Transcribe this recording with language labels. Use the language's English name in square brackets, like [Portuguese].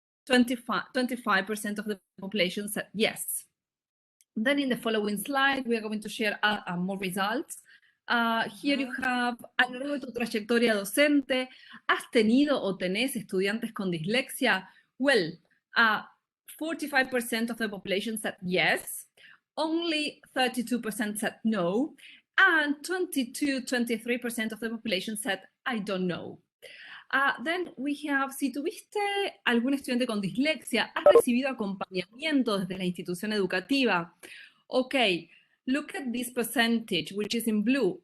[English] 25% of the population said yes. Then in the following slide, we are going to share more results. Here you have, [Spanish] a lo largo de tu trayectoria docente, ¿has tenido o tenés estudiantes con dislexia? [English] Well, 45% of the population said yes, only 32% said no, and 23% of the population said I don't know. Then we have, [Spanish] si tuviste algún estudiante con dislexia, ¿has recibido acompañamiento desde la institución educativa? [English] Okay, look at this percentage, which is in blue.